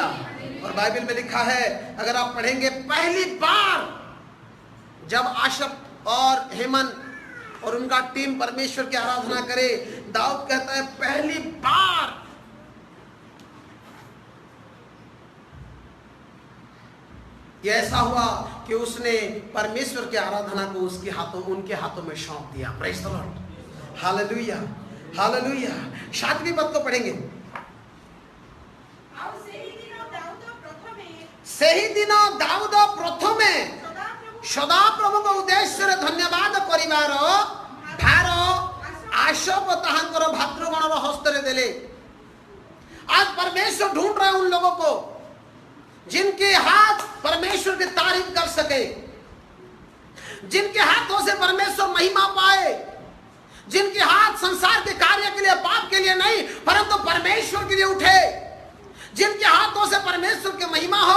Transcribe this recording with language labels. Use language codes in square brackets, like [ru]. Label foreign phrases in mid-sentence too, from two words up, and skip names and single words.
[hi] और बाइबल में लिखा है, अगर आप पढ़ेंगे, पहली बार जब आशप और हेमन और उनका टीम परमेश्वर की आराधना करे, दाऊद कहता है पहली बार ये ऐसा हुआ कि उसने परमेश्वर की आराधना को उनके हाथों में सौंप दिया। [en] Praise the Lord, hallelujah, hallelujah. [hi] 7वीं पद को पढ़ेंगे। [or] ସେହି ଦିନ ଦାଉଦ ପ୍ରଥମେ ସଦାପ୍ରଭୁଙ୍କ ଉଦ୍ଦେଶ୍ୟରେ ଧନ୍ୟବାଦ କରିବାର ଭାର [hi] दे ले। आज परमेश्वर ढूंढ रहे हैं उन लोगों को जिनके हाथ परमेश्वर की तारीफ कर सके, जिनके हाथों से परमेश्वर महिमा पाए, जिनके हाथ संसार के कार्य के लिए, पाप के लिए नहीं परंतु परमेश्वर के लिए उठे, जिनके हाथों से परमेश्वर की महिमा हो।